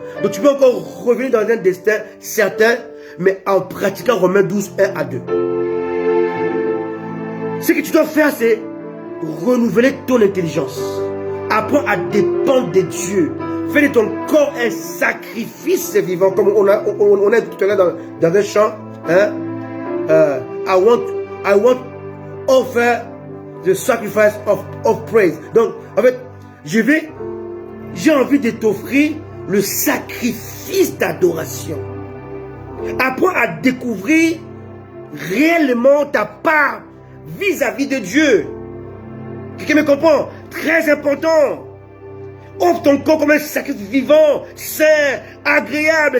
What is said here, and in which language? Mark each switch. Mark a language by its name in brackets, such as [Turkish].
[French] Donc tu peux encore revenir dans un destin certain, mais en pratiquant Romains 12, 1 à 2. Ce que tu dois faire, c'est renouveler ton intelligence. Apprends à dépendre de Dieu. Fais de ton corps un sacrifice vivant, comme on a tout à l'heure dans un chant. Hein? [English] I want offer the sacrifice of praise. [French] Donc, en fait, j'ai envie de t'offrir le sacrifice d'adoration. Apprends à découvrir réellement ta part vis-à-vis de Dieu. Quelqu'un me comprend? Très important. Offre ton corps comme un sacrifice vivant, sain, agréable.